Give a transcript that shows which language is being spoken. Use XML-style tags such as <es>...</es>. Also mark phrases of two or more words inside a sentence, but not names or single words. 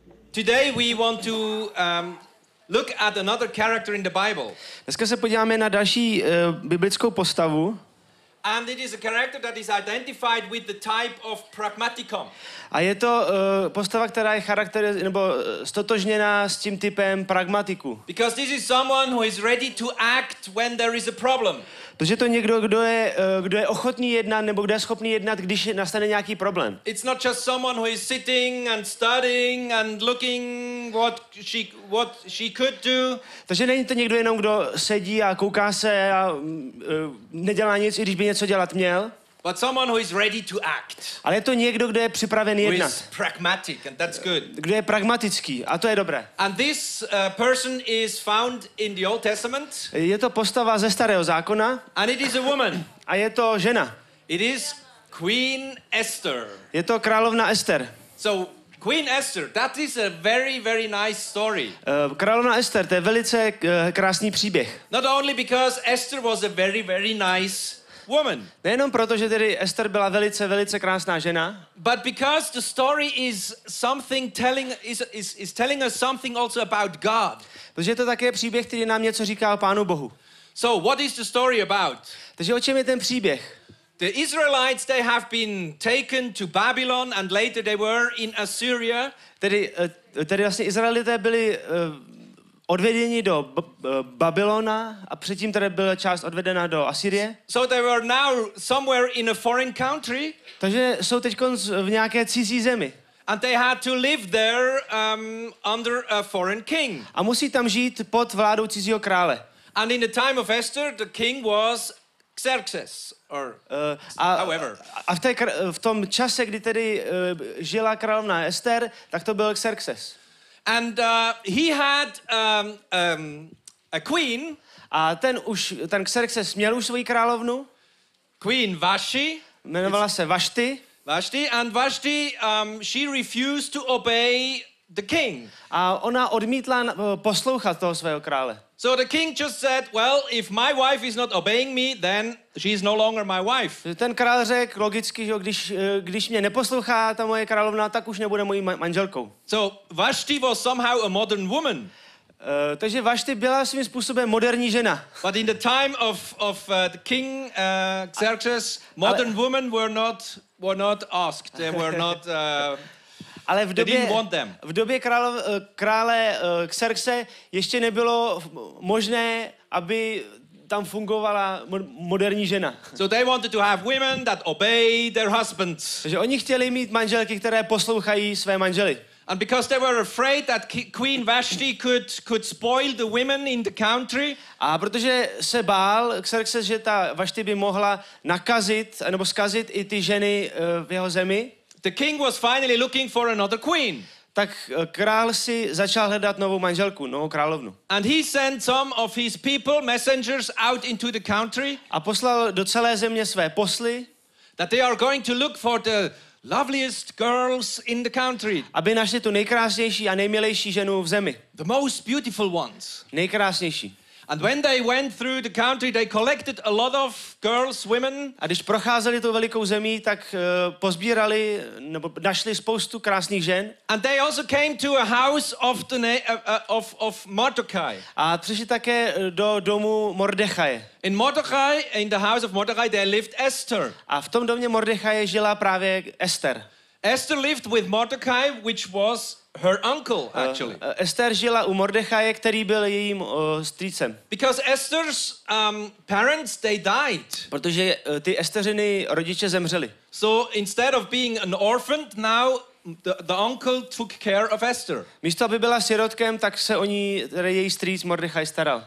<en>Today we want to look at another character in the Bible.</en> <cs>Dneska se podíváme na další biblickou postavu.</cs> <en>And it is a character that is identified with the type of pragmaticum.</en> <cs>A je to postava, která je stotožněná s tím typem pragmatiku.</cs> <en>Because this is someone who is ready to act when there is a problem.</en> <cs>Protože to někdo, kdo je ochotný jednat, nebo kdo je schopný jednat, když nastane nějaký problém.</cs> <en>It's not just someone who is sitting and studying and looking what she could do.</en> <cs>Takže není to někdo jenom, kdo sedí a kouká se a nedělá nic, i když by něco dělat měl.</cs> <en>But someone who is ready to act.</en> <cs>Ale je to někdo, kdo je připraven jednat.</cs> <en>Who is pragmatic, and that's good.</en> <cs>Kdo je pragmatický, a to je dobré.</cs> <en>And this person is found in the Old Testament.</en> <cs>Je to postava ze Starého zákona.</cs> <en>And it is a woman.</en> <cs>A je to žena.</cs> <en>It is Queen Ester.</en> <cs>Je to královna Ester.</cs> <en>So Queen Ester, that is a very, very nice story.</en> <cs>Královna Ester, to je velice krásný příběh.</cs> <en>Not only because Esther was a very, very nice woman.</en> <cs>Nejenom proto, že tedy Ester byla velice, velice krásná žena,</cs> <en>but because the story is something is telling us something also about God.</en> <cs>Protože je to také příběh, který nám něco říká o Pánu Bohu.</cs> <en>So what is the story about?</en> <cs>Takže o čem je ten příběh?</cs> <en>The Israelites, they have been taken to Babylon and later they were in Assyria.</en> <cs>Tedy vlastně Izraelité byli odvedeni do Babylona a předtím tady byla část odvedena do Asýrie.</cs> <en>So they were now somewhere in a foreign country.</en> <cs>Takže jsou teď v nějaké cizí zemi.</cs> <en>And they had to live there under a foreign king.</en> <cs>A musí tam žít pod vládou cizího krále.</cs> <en>And in the time of Esther, the king was Xerxes, or however.</en> <cs>A v tom čase, kdy tedy žila královna Ester, tak to byl Xerxes.</cs> <en>And he had a queen.</en> <cs>A ten Xerxes měl už svoji královnu.</cs> <en>Queen Vashti.</en> <cs>Jmenovala se Vashti.</cs> <en>And Vashti, she refused to obey the king.</en> <cs>A ona odmítla poslouchat toho svého krále.</cs> <en>So the king just said, well, if my wife is not obeying me, then she is no longer my wife.</en> <cs>Ten král řekl logicky, že když mě neposlouchá ta moje královna, tak už nebude mojí manželkou.</cs> <en>So Vashti was somehow a modern woman.</en> <cs>Takže Vashti byla svým způsobem moderní žena.</cs> <en>But in the time of the king Xerxes, modern women were not asked. They were not.</en> <cs>Ale v době krále Xerxe ještě nebylo možné, aby tam fungovala moderní žena.</cs> <en>So they wanted to have women that obey their husbands.</en> <cs>Takže oni chtěli mít manželky, které poslouchají své manžely.</cs> <en>And because they were afraid that Queen Vashti could spoil the women in the country.</en> <cs>A protože se bál Xerxes, že ta Vashti by mohla nakazit nebo zkazit i ty ženy v jeho zemi,</cs> <en>the king was finally looking for another queen.</en> <cs>Tak král si začal hledat novou manželku, novou královnu.</cs> <en>And he sent some of his people, messengers, out into the country.</en> <cs>A poslal do celé země své posly,</cs> <en>that they are going to look for the loveliest girls in the country.</en> <cs>Aby našli tu nejkrásnější a nejmilejší ženu v zemi.</cs> <en>The most beautiful ones.</en> <cs>Nejkrásnější.</cs> <en>And when they went through the country, they collected a lot of girls, women.</en> <cs>A když procházeli tou velikou zemí, tak pozbírali nebo našli spoustu krásných žen.</cs> <en>And they also came to a house of Mordecai.</en> <cs>A přišli také do domu Mordechaje.</cs> <en>In the house of Mordecai, there lived Esther.</en> <cs>A v tom domě Mordechaje žila právě Ester.</cs> <en>Esther lived with Mordecai, which was her uncle, actually.</en> <cs>Ester žila u Mordechaje, který byl jejím strýcem.</cs> <en>Because Esther's parents, they died.</en> <cs>Protože ty Esteřiny rodiče zemřeli.</cs> <en>So instead of being an orphan, now the uncle took care of Esther.</en> <cs>Místo aby byla sirotkem, tak se o ní její strýc Mordechaj staral.</cs>